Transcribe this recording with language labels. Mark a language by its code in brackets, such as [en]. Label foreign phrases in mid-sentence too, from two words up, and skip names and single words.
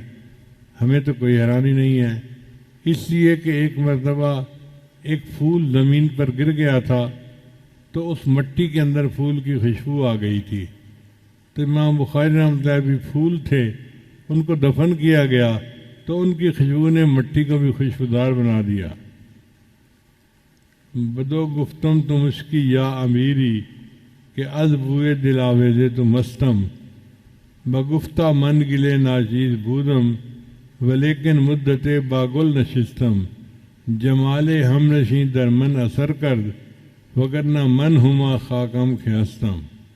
[ur] ہمیں تو کوئی حیرانی نہیں ہے، اس لیے کہ ایک مرتبہ ایک پھول زمین پر گر گیا تھا تو اس مٹی کے اندر پھول کی خوشبو آ گئی تھی. تو امام بخاری رحمۃ اللہ بھی پھول تھے، ان کو دفن کیا گیا تو ان کی خوشبو نے مٹی کو بھی خوشبودار بنا دیا. [fa] بدو گفتم تو مشکی یا امیری کہ از بوئے دل آویزے تو مستم. بگفتہ من گلے ناچیز بودم ولیکن مدت باگل نشستم. جمال ہم نشیں در من اثر کرد وگرنہ من ہما خاکم کے ہستم.